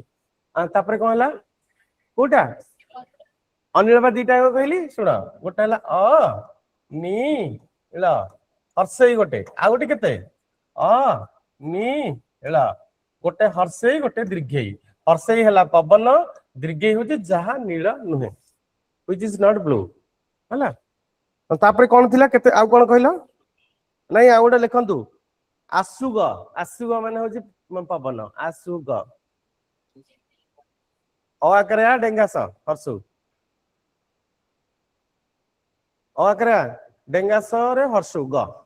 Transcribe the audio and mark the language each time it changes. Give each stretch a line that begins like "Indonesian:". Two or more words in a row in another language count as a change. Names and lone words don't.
Odia: ତାପରେ କଣ ହେଲା? କୋଉଟା? ଅନିଳ ବା ଦିଟା କହିଲି, ଶୁଣ। ଗୋଟେ ହେଲା ନି ଳ, ହର୍ଷେଇ ଗୋଟେ। ଆଉ ଗୋଟେ କେତେ? ନି ଳ। ଗୋଟେ ହର୍ଷେଇ, ଗୋଟେ ଦୀର୍ଘେଇ। ହର୍ଷେଇ ହେଲା ପବନ, ଦୀର୍ଘେଇ ହଉଛି ଯାହା ନୀଳ ନୁହେଁ,
English: which is not blue। ହେଲା।
Odia: ତାପରେ କଣ ଥିଲା? କେତେ ଆଉ କଣ କହିଲ? ନାଇଁ ଆଉ ଗୋଟେ ଲେଖନ୍ତୁ, ଆସୁଗ। ଆସୁଗ ମାନେ ହଉଛି ପବନ। ଆସୁଗ। ଆକାରେ ଡେଙ୍ଗାସ ହର୍ଷୁ। ଆକାରେ ଡେଙ୍ଗାସ ରେ ହର୍ଷୁ ଗ।